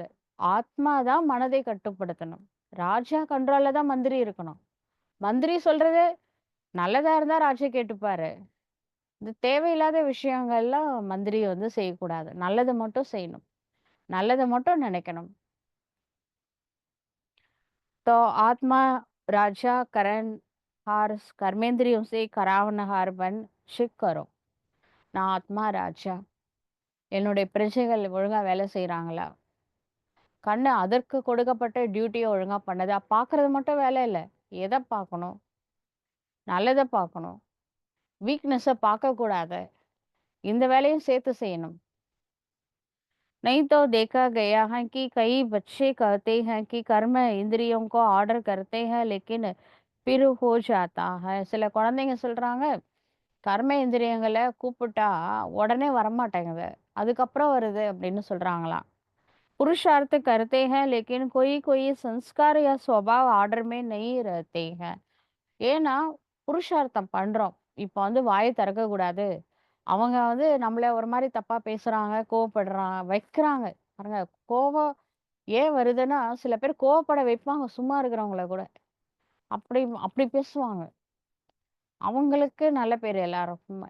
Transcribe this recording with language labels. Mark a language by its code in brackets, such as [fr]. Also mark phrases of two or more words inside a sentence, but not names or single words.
[ta] ஆத்மா தான் மனதை கட்டுப்படுத்தணும். ராஜா கண்ட்ரோல்ல தான் மந்திரி இருக்கணும். மந்திரி சொல்றது நல்லதா இருந்தா ராஜா கேட்டுப்பாரு. இந்த தேவையில்லாத விஷயங்கள்லாம் மந்திரி வந்து செய்யக்கூடாது. நல்லது மட்டும் செய்யணும். நல்லத மட்டும் நினைக்கணும். [hi] तो आत्मा राजा करणहार कर्मेंद्रियों से करावनहार बन शिक करो. [ta] நான் ஆத்மா ராஜா. என்னுடைய பிரஜைகள் ஒழுங்கா வேலை செய்றாங்களா? கண்ணு அதற்கு கொடுக்கப்பட்ட டியூட்டிய ஒழுங்கா பண்ணுதா? பார்க்கறது மட்டும் வேலை இல்ல. எத பார்க்கணும்? நல்லத பார்க்கணும். வீக்னஸ பார்க்கக்கூடாது. இந்த வேலையும் சேர்த்து செய்யணும். [hi] नहीं तो देखा गया है कि कई बच्चे कहते हैं कि कर्म इंद्रियों को ऑर्डर करते हैं लेकिन फिर हो जाता है. [ta] சில குழந்தைங்க சொல்றாங்க, கர்ம இந்திரியங்கள கூப்பிட்டா உடனே வரமாட்டேங்குது. அதுக்கப்புறம் வருது அப்படின்னு சொல்றாங்களாம். [hi] पुरुषार्थ करते हैं लेकिन कोई कोई संस्कार या स्वभाव ऑर्डर में नहीं रहते हैं. [ta] ஏன்னா புருஷார்த்தம் பண்றோம். இப்ப வந்து வாய திறக்கக்கூடாது. அவங்க வந்து நம்மள ஒரு மாரி தப்பா பேசுறாங்க, கோவப்படுறாங்க, வைக்கிறாங்க. பாருங்க, கோவம் ஏன் வருதுன்னா, சில பேர் கோவப்பட வைப்பாங்க சும்மா இருக்கிறவங்கள கூட. அப்படி அப்படி பேசுவாங்க. அவங்களுக்கு நல்ல பேரு எல்லாருக்குமே.